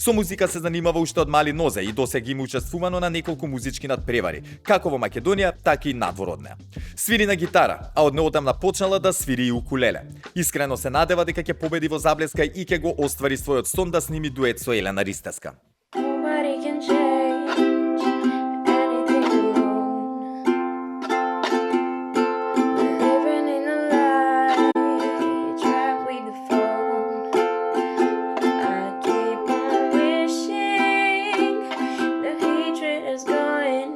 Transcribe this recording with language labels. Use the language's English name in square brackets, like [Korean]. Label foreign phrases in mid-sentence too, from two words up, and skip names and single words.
[Macedonian] Со музика се занимава уште од мали нозе и досега има учествувано на неколку музички надпревари, како во Македонија, така и надвор од неа. Свири на гитара, а од неодамна почнала да свири и укулеле. Искрено се надева дека ќе победи во Заблеска и ќе го оствари својот сон да сними дует со Елена Ристевска. [English] Nobody can change anything alone. Living in a lie, trapped with the phone. I keep on wishing the hatred is gone.